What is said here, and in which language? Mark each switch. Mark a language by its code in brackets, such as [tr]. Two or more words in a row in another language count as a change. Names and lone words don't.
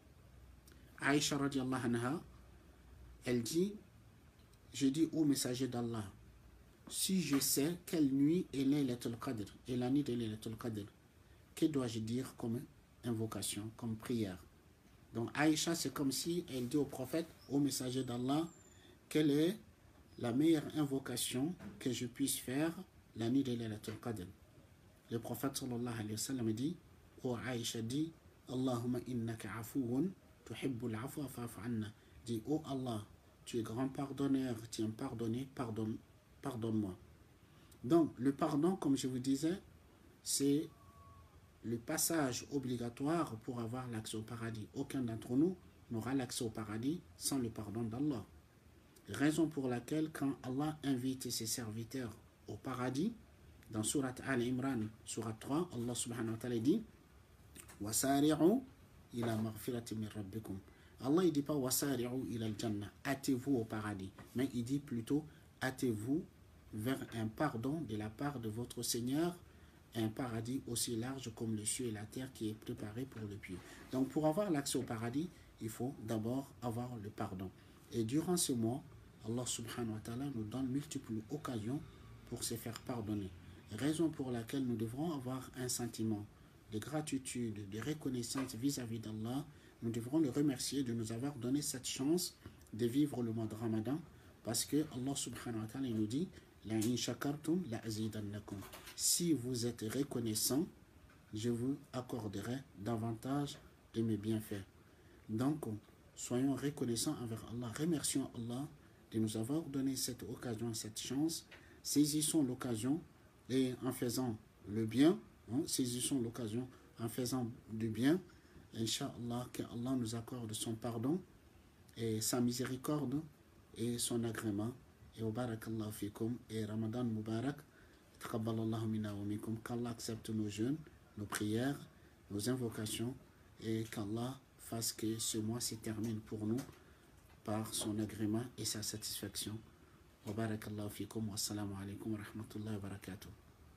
[fr] Aïcha [ar] رضي الله عنها, [fr] elle dit, je dis au messager d'Allah, si je sais quelle nuit est [ar] ليلة القدر, [fr] et la nuit de [ar] ليلة القدر, [fr] que dois-je dire comme invocation, comme prière? Donc Aïcha, c'est comme si elle dit au prophète, au messager d'Allah, quelle est la meilleure invocation que je puisse faire la nuit de [ar] ليلة القدر? [fr] Le prophète [ar] صلى الله عليه وسلم [fr] dit, ô Aïcha dit, [ar] اللهم إنك عفو تحب العفو فاعف عنا. [fr] Dit, ô Allah, tu es grand pardonneur, tu aimes pardonner, pardonne-moi. Donc, le pardon, comme je vous disais, c'est le passage obligatoire pour avoir l'accès au paradis. Aucun d'entre nous n'aura l'accès au paradis sans le pardon d'Allah. Raison pour laquelle, quand Allah invite ses serviteurs au paradis, dans Surat Al-Imran, Surat 3, Allah [ar] سبحانه وتعالى [fr] dit [ar] وسارعوا إلى مغفرة من ربكم. [fr] Allah ne dit pas [ar] وسارعوا إلى الجنة, [fr] hâtez-vous au paradis, mais il dit plutôt hâtez-vous vers un pardon de la part de votre Seigneur, un paradis aussi large comme le ciel et la terre qui est préparé pour le pieux. Donc pour avoir l'accès au paradis, il faut d'abord avoir le pardon. Et durant ce mois, Allah [ar] سبحانه وتعالى [fr] nous donne multiples occasions pour se faire pardonner. Raison pour laquelle nous devrons avoir un sentiment de gratitude, de reconnaissance vis-à-vis d'Allah. Nous devrons le remercier de nous avoir donné cette chance de vivre le mois de Ramadan, parce que Allah [ar] سبحانه وتعالى [fr] nous dit [ar] لئن شكرتم لأزيدنكم. [fr] Si vous êtes reconnaissant, je vous accorderai davantage de mes bienfaits. Donc, soyons reconnaissants envers Allah. Remercions Allah de nous avoir donné cette occasion, cette chance. Saisissons l'occasion et en faisant le bien, saisissons l'occasion en faisant du bien. Inch'Allah, qu'Allah nous accorde son pardon et sa miséricorde et son agrément. Et au [ar] بارك الله فيكم et رمضان مبارك. تقبل الله منا ومنكم. [fr] Qu'Allah accepte nos jeûnes, nos prières, nos invocations et qu'Allah fasse que ce mois se termine pour nous par son agrément et sa satisfaction. [ar] وبارك الله فيكم والسلام عليكم ورحمة الله وبركاته.